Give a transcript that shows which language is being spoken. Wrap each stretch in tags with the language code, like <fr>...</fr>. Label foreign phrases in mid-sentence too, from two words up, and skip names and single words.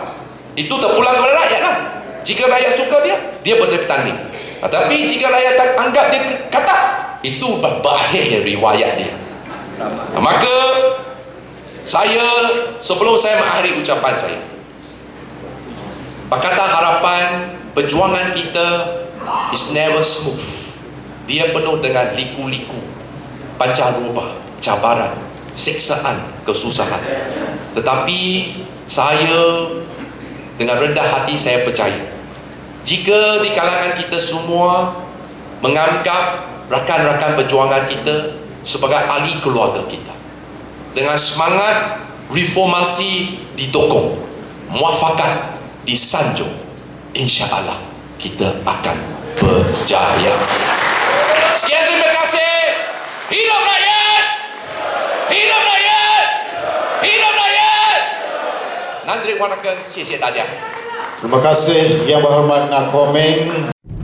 <ms>Itu terpulang kepada rakyat lah. Jika rakyat suka dia boleh bertanding. Tetapi jika rakyat tak anggap dia kata, Itu berakhir riwayat dia. Maka saya, sebelum saya mengakhiri ucapan saya, Pakatan Harapan, perjuangan kita</ms> <en>is never smooth.</en> <ms>Dia penuh dengan liku-liku, pancaroba, cabaran, siksaan, kesusahan. Tetapi saya dengan rendah hati saya percaya, jika di kalangan kita semua menganggap rakan-rakan perjuangan kita sebagai ahli keluarga kita, dengan semangat reformasi didukung, muafakat disanjung, insya-Allah kita akan berjaya. Sekian, terima kasih. Hidup rakyat! Hidup rakyat! Hidup rakyat!</ms> <ta>நன்றி வணக்கம்,</ta> <zh>谢谢大家。</zh> <ms>Terima kasih Yang Berhormat Nak Komeng.</ms>